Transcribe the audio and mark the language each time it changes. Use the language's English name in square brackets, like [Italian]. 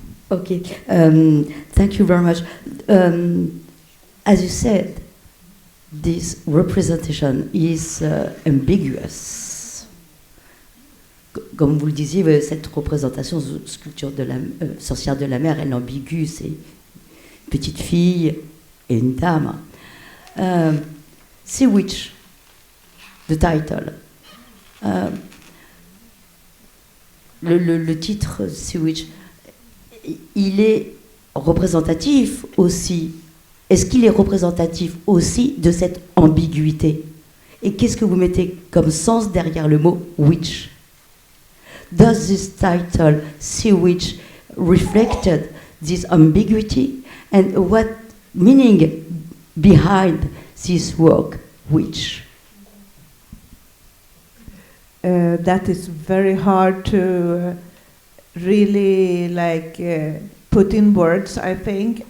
[English] Okay, thank you very much. As you said, this representation is ambiguous. [French] Comme vous le disiez, cette représentation, sculpture de la sorcière de la mer, elle est ambiguë, c'est une petite fille et une dame. [English] Sea Witch, the title. [French] Le titre Sea Witch, il est représentatif aussi est-ce qu'il est représentatif aussi de cette ambiguïté? Et qu'est-ce que vous mettez comme sens derrière le mot witch? [English] Does this title, Sea Witch, reflected this ambiguity? And what meaning behind this work, witch? That is very hard to really put in words, I think.